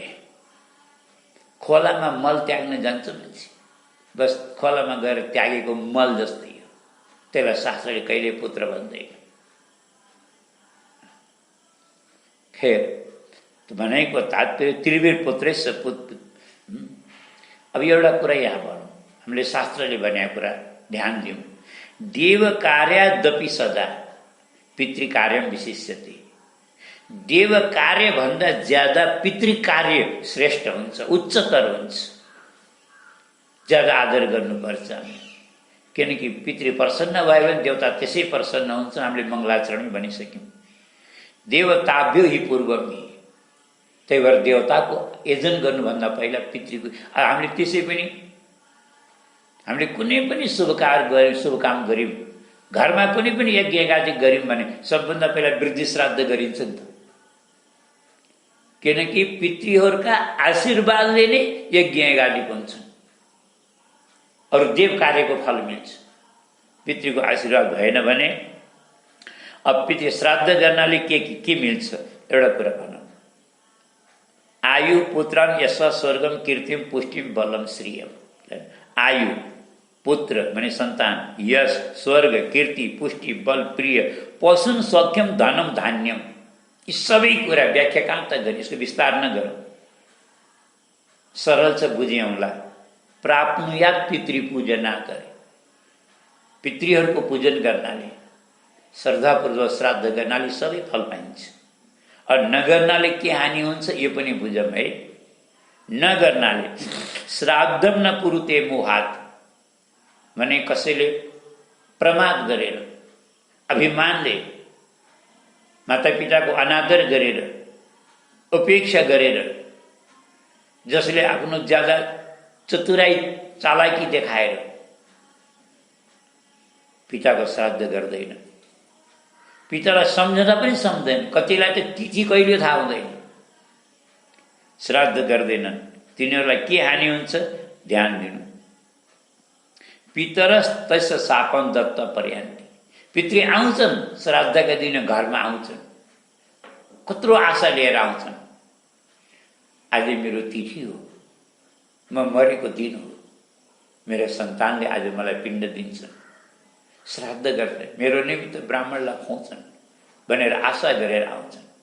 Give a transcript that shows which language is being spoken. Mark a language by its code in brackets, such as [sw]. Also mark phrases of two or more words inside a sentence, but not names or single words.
[ne] खोलामा मल त्याग्न जान्छ मान्छे, बस खोलामा गएर त्यागेको मल जस्तै हो, त्यसलाई शास्त्रले कहिल्यै पुत्र भन्दैन। खेर भनेको तात्पर्य त्रिवीर पुत्रस्य पुत्र। अब एउटा कुरा यहाँ भनौँ, हामीले शास्त्रले भनेको कुरा ध्यान दिउँ। [sa] देव कार्यादपि सदा पितृकार्यम विशिष्यते। [ne] देव कार्यभन्दा ज्यादा पितृकार्य श्रेष्ठ हुन्छ, उच्चतर हुन्छ, ज्यादा आदर गर्नुपर्छ। किनकि पितृ प्रसन्न भयो भने देवता त्यसै प्रसन्न हुन्छ। हामीले मङ्गलाचरणमै भनिसक्यौँ, [sa] देवताभ्यो हि पूर्वमी। [ne] त्यही भएर देवताको यजन गर्नुभन्दा पहिला पितृको। हामीले त्यसै पनि हामीले कुनै पनि शुभ कार्य गऱ्यौँ, शुभ काम गऱ्यौँ, घरमा कुनै पनि यज्ञ यागादि गऱ्यौँ भने सबभन्दा पहिला वृद्धि श्राद्ध गरिन्छ नि त। किनकि पितृहरूका आशीर्वादले नै यज्ञ यागादि हुन्छन्, अरू देव कार्यको फल मिल्छ। पितृको आशीर्वाद भएन भने अब पितृ श्राद्ध गर्नाले के मिल्छ? एउटा कुरा भनौँ, [sa] आयु पुत्रम यश स्वर्गम कीर्तिम पुष्टिम बलम श्रियम। [ne] आयु पुत्र भने सन्तान, यश स्वर्ग कीर्ति पुष्टि बल प्रिय, [sa] पशुन सौख्यम धनम धान्यम, [ne] यी सबै कुरा व्याख्या कहाँ त गर्ने, यसको विस्तार नगरौँ, सरल छ बुझ्यौँला। [sa] प्राप्नुयात् पितृपूजना [ne] गरे, पितृहरूको पूजन गर्नाले, श्रद्धापूर्वक श्राद्ध गर्नाले सबै फल पाइन्छ। और नगर्नाले के हानि हुन्छ यो पनि बुझौँ है। नगर्नाले [sa] श्राद्धम न कुरुते मोहात [ne] भने कसैले प्रमाद गरेर, अभिमानले, मातापिताको अनादर गरेर, उपेक्षा गरेर, जसले आफ्नो ज्यादा चतुराई चालाकी देखाएर पिताको श्राद्ध गर्दैन, पितालाई सम्झँदा पनि सम्झदैन, कतिलाई त तिथि कहिले थाहा हुँदैन, श्राद्ध गर्दैनन्, तिनीहरूलाई के हानि हुन्छ ध्यान दिनु। [sa] पितरस तस्य शापन दत्त पर्यान्ति, [ne] पितृ आउँछन् श्राद्धका दिन घरमा आउँछन्, कत्रो आशा लिएर आउँछन्, आज मेरो तिथि हो, म मरेको दिन हो, मेरो सन्तानले आज मलाई पिण्ड दिन्छन्, श्राद्ध गर्छन्, मेरो निमित्त ब्राह्मणलाई खुवाउँछन् भनेर आशा गरेर आउँछन्।